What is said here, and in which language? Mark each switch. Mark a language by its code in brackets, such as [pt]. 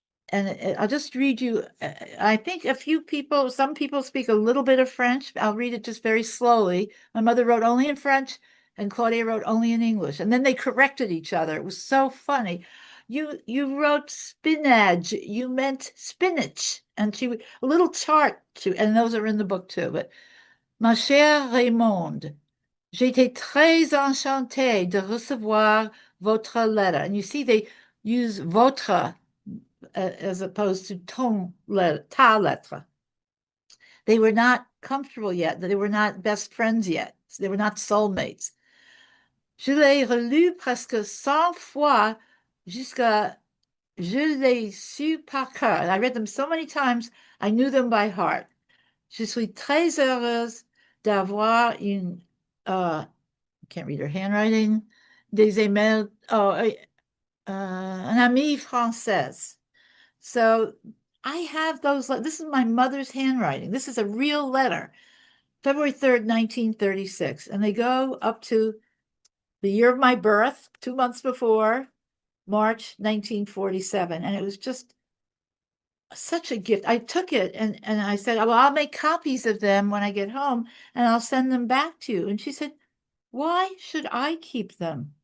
[en] And I'll just read you. I think some people speak a little bit of French. I'll read it just very slowly. My mother wrote only in French, and Claudia wrote only in English. And then they corrected each other. It was so funny. You wrote spinach. You meant spinach. And a little chart too, and those are in the book too. [fr] But ma chère Raymonde, j'étais très enchantée de recevoir votre lettre. [en] And you see, they use votre as opposed to [fr] ta lettre. [en] They were not comfortable yet. They were not best friends yet. They were not soulmates. [fr] Je l'ai relu presque 100 fois jusqu'à je l'ai su par cœur. [en] And I read them so many times, I knew them by heart. [fr] Je suis très heureuse d'avoir [en] I can't read her handwriting, [fr] an amie française. [en] So I have those. This is my mother's handwriting. This is a real letter, February 3rd, 1936. And they go up to the year of my birth, 2 months before, March 1947. And it was just such a gift. I took it and I said, well, I'll make copies of them when I get home and I'll send them back to you. And she said, why should I keep them?